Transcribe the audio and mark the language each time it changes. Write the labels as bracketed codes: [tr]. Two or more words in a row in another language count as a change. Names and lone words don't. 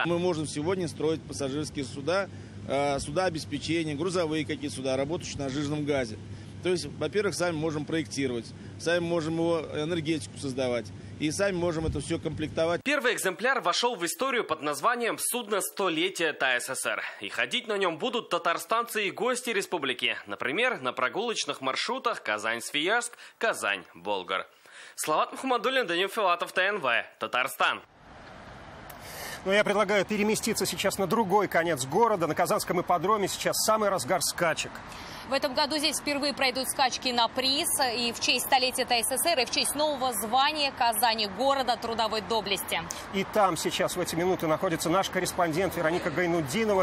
[ru] Мы можем сегодня строить пассажирские суда, суда обеспечения, грузовые какие суда, работающие на жирном газе. То есть, во-первых, сами можем проектировать, сами можем его энергетику создавать. И сами можем это все комплектовать. Первый экземпляр вошел в историю под названием «Судно столетия ТАССР». И ходить на нем будут татарстанцы и гости республики. Например, на прогулочных маршрутах Казань-Свияжск, Казань-Болгар. Салават Мухаммадуллин, Данил Филатов, ТНВ, Татарстан. Но я предлагаю переместиться сейчас на другой конец города. На Казанском ипподроме сейчас самый разгар скачек. В этом году здесь впервые пройдут скачки на приз и в честь столетия ТАССР, и в честь нового звания Казани города трудовой доблести. И там сейчас в эти минуты находится наш корреспондент Вероника Гайнутдинова.